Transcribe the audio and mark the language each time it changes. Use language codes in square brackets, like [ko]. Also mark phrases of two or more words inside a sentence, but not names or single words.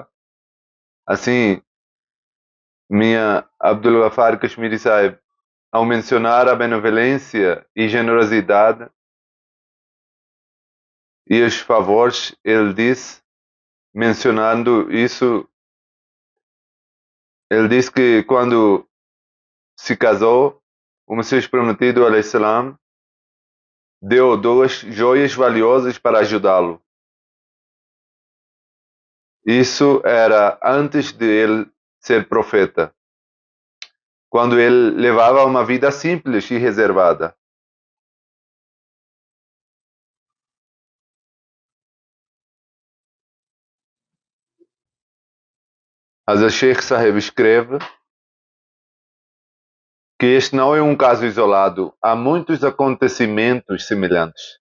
[pt] Assim, minha Abdul Ghaffar Kashmiri Sahib, ao mencionar a benevolência e generosidade e os favores, ele disse, mencionando isso, ele disse que quando se casou, o Messias prometido, [ar] عليه السلام, [pt] deu 2 joias valiosas para ajudá-lo. Isso era antes de ele ser profeta, quando ele levava uma vida simples e reservada. Hazrat Sheikh Sahib escreve que este não é um caso isolado, há muitos acontecimentos semelhantes.